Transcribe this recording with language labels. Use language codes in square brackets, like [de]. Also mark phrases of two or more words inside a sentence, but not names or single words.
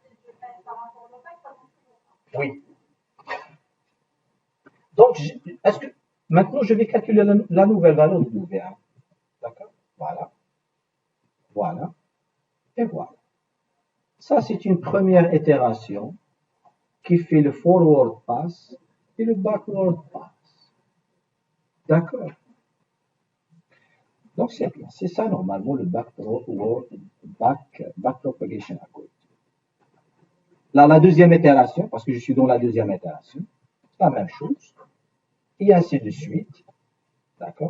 [fr] Oui. Donc, est-ce que maintenant je vais calculer la nouvelle valeur de W1. D'accord? Voilà. Voilà. Et voilà. Ça, c'est une première itération qui fait le [en] forward pass [fr] et le [en] backward pass. [fr] D'accord? Donc, c'est bien. C'est ça, normalement, le [en] backpropagation algorithm. [fr] Là, la deuxième itération, parce que je suis dans la deuxième itération, c'est la même chose. Et ainsi de suite. D'accord?